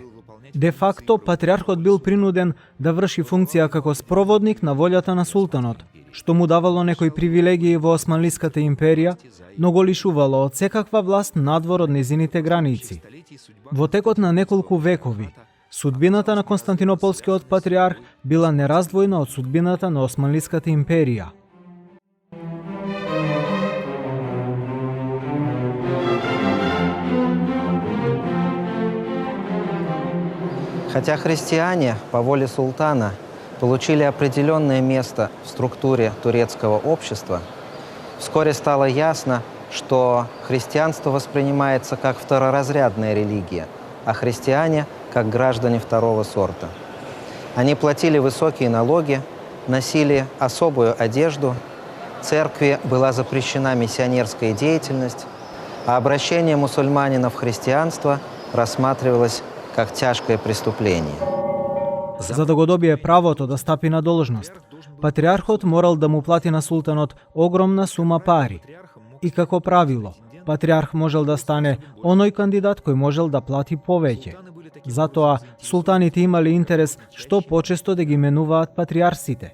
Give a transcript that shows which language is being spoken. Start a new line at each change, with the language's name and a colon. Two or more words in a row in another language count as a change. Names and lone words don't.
Macedonian: Де факто, патриархот бил принуден да врши функција како спроводник на волјата на султанот, што му давало некои привилегии во Османлиската империја, но го лишувало од секаква власт надвор од незините граници. Во текот на неколку векови, судбината на Константинополскиот патриарх била нераздвојна од судбината на Османлиската империја.
Russian: Хотя христиане по воле султана получили определенное место в структуре турецкого общества, вскоре стало ясно, что христианство воспринимается как второразрядная религия, а христиане – как граждане второго сорта. Они платили высокие налоги, носили особую одежду, церкви была запрещена миссионерская деятельность, а обращение мусульманина в христианство рассматривалось как тяжкое преступление.
Macedonian: За да го добие правото да стапи на должност, патриархот морал да му плати на султанот огромна сума пари. И како правило, патриарх можел да стане оној кандидат кој можел да плати повеќе. Затоа султаните имали интерес што почесто да ги менуваат патриарсите.